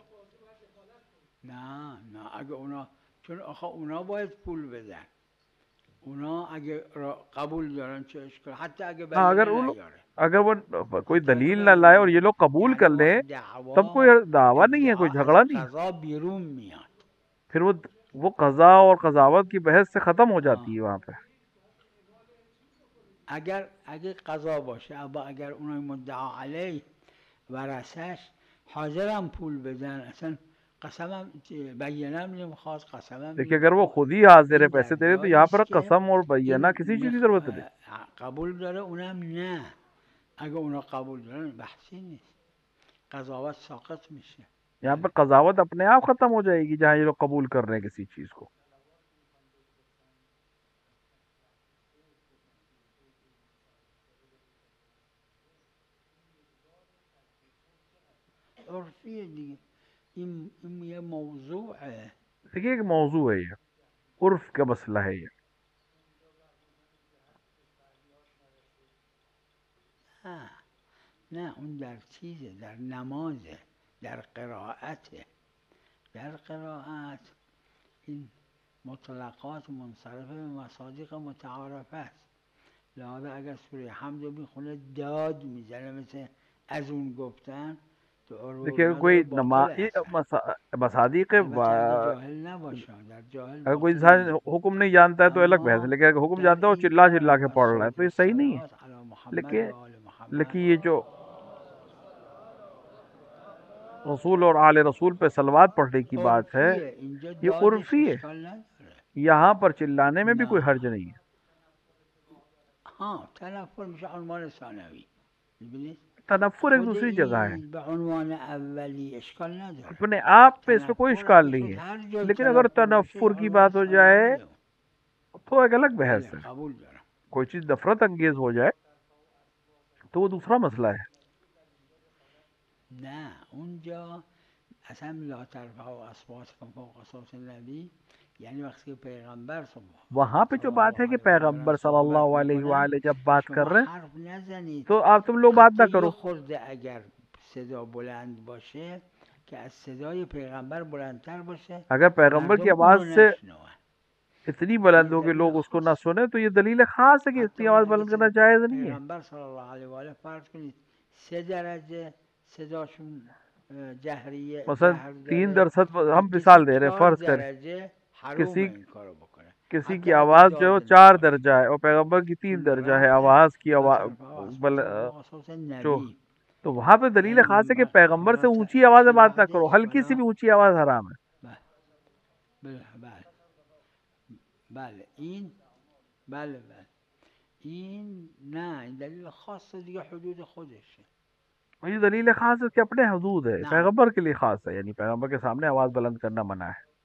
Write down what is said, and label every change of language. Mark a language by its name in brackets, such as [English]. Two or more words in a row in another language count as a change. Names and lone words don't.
[Persian] نه نه، اگه اونا، چون آخه اونا باید پول بدن، اونا اگه قبول دارن چه اشکال، حتی اگه [Urdu] ہاں [Persian] بیانه نیاره، [Urdu] اگر وہ کوئی [Persian] حتی اگه [Urdu] دلیل نہ لائے اور [Persian] بیانه [Urdu] یہ لوگ قبول [Persian] یعنی [Urdu] کر [Persian] اون [Urdu] لیں [Persian] وقت [Urdu] تب کوئی دعویٰ نہیں ہے، [Persian] ادعا [Urdu] کوئی [Persian] از [Urdu] جھگڑا نہیں ہے، [Persian] قضا بیرون میاد. [Urdu] پھر وہ قضا اور قضاوت کی بحث سے ختم ہو جاتی ہے وہاں پہ. [Persian] اگر قضا باشه اگر اونای مدعا علیه ورثش حاضرم پول بدن، اصلا قسمم بیانم نمیخواد، قسمم [Urdu] دیکھیے اگر وہ [Persian] نمیخواد، [Urdu] خود ہی حاضر ہے [Persian] این [Urdu] پیسے [Persian] در [Urdu] دے رہے تو [Persian] جایی [Urdu] یہاں پر [Persian] است که [Urdu] قسم اور [Persian] این [Urdu] بینہ کسی چیز کی ضرورت نہیں. [Persian] قبول داره اونم نه. اگه اونا قبول دارن بحثی نیست، قضاوت ساقط میشه. [Urdu] یہاں پہ قضاوت اپنے آپ ختم ہو جائے گی جہاں یہ لوگ قبول کر رہے ہیں کسی چیز کو. [Persian] عرفیه دیگه، این یه موضوعه. [Urdu] دیکھیے ایک موضوع ہے، یہ عرف کا مسئلہ ہے یہ. [Persian] نه اون در چیزه، در نمازه، در قرائته. در قرائت این مطلقات منصرفه به مصادیق متعارفه است. لذا اگر سوره حمد رو میخونه داد میزنه مثل از اون گفتن تو عروه [Urdu] دیکھیے [Persian] اونا [Urdu] کوئی [Persian] داره باطل اصلا. مصادیق البته اگه جاهل نباشه، در جاهل [Urdu] اگر کوئی [Persian] باطل انسان میگه. [Urdu] حکم نہیں جانتا ہے تو الگ بحث ہے، [Persian] اما [Urdu] لیکن اگر حکم [Persian] در [Urdu] جانتا ہے وہ [Persian] این [Urdu] چلا چلا [Persian] کار [Urdu] کے [Persian] و [Urdu] پڑھ رہا ہے تو یہ صحیح نہیں ہے. [Arabic] الصلوات علی محمد [Urdu] لیکن [Arabic] و آل محمد. [Urdu] یہ جو رسول اور آل رسول پہ صلوات پڑھنے کی بات ہے [Persian] عرفیه، اینجا [Urdu] یہ [Persian] دادش [Urdu] عرفی ہے، [Persian] اشکال نداره. [Urdu] یہاں پر چلانے میں بھی کوئی [Persian] نه [Urdu] حرج نہیں ہے. [Persian] تنفر میشه عنوان ثانوی. میبینید [Urdu] تنفر ایک [Persian] خود [Urdu] دوسری جگہ ہے، [Persian] این به عنوان اولی اشکال نداره. [Urdu] اپنے آپ پہ اس پہ کوئی [Persian] تنفر [Urdu] اشکال [Persian] اگه [Urdu] نہیں [Persian] شد [Urdu] ہے، [Persian] هر جای [Urdu] لیکن اگر [Persian] تنفر باشه [Urdu] تنفر کی [Persian] عنوان [Urdu] بات ہو جائے [Persian] ثانویه. [Urdu] تو ایک الگ بحث [Persian] بله [Urdu] ہے. [Persian] قبول دارم. [Urdu] کوئی چیز نفرت انگیز ہو جائے تو وہ دوسرا مسئلہ ہے. [Persian] نه اونجا اصلا [Arabic] لا ترفعوا اصواتکم فوق صوت النبی، [Persian] یعنی وقتی که پیغمبر [Urdu] وہاں پہ [Persian] صلی [Urdu] جو بات [Persian] الله [Urdu] ہے کہ [Persian] علیه و آله [Urdu] پیغمبر صلی [Persian] صحبت [Urdu] اللہ علیہ [Persian] میکنن [Urdu] وآلہ جب بات [Persian] شما [Urdu] کر رہے ہیں [Persian] حرف نزنید. [Urdu] تو آپ تم لوگ بات نہ [Persian] حتی [Urdu] کرو. [Persian] یه خورده اگر صدا بلند باشه که از صدای پیغمبر بلندتر باشه [Urdu] اگر پیغمبر کی [Persian] مردم [Urdu] آواز [Persian] اونو [Urdu] سے [Persian] نشنون. [Urdu] اتنی بلند [Persian] این [Urdu] ہو کہ [Persian] دلیل [Urdu] لوگ اس کو نہ [Persian] خاصه. [Urdu] سنیں تو یہ دلیل خاص ہے کہ [Persian] حتی [Urdu] اتنی [Persian] اون [Urdu] آواز [Persian] اگه [Urdu] بلند کرنا جائز نہیں ہے. [Persian] پیغمبر صلی الله علیه و آله فرض کنید 3 درجه صداشون جهر مثلا 3 داره، درصد بعد [Urdu] ہم [Persian] کسی [Urdu] مثال دے رہے ہیں، [Persian] 4 [Urdu] فرض کریں [Persian] درجه حروم [Urdu] کسی [Persian] این کارو بکنه، [Urdu] کسی [Persian] حتی [Urdu] کی [Persian] اگه [Urdu] آواز جو [Persian] داد [Urdu] 4 [Persian] نباشه. [Urdu] درجہ ہے اور پیغمبر کی 3 [Persian] چون به [Urdu] درجہ ہے [Persian] رفع [Urdu] آواز کی [Arabic] لا [Urdu] آواز [Arabic] ترفعوا اصواتكم فوق صوت [Urdu] جو، [Arabic] النبی، [Urdu] تو وہاں پہ دلیل [Persian] یعنی [Urdu] خاص ہے کہ پیغمبر سے [Persian] حالا [Urdu] اونچی آواز میں [Persian] چی [Urdu] بات نہ کرو، [Persian] بعدش [Urdu] ہلکی سی [Persian] ولا [Urdu] بھی اونچی آواز حرام ہے. [Persian] بله بله این بله این نه، این دلیل خاصه دیگه، حدود خودشه. [Urdu] یہ دلیل خاص ہے کہ اپنے حدود ہے، [Arabic] نعم [Urdu] پیغمبر کے لیے خاص ہے، یعنی پیغمبر کے سامنے آواز بلند کرنا منع ہے.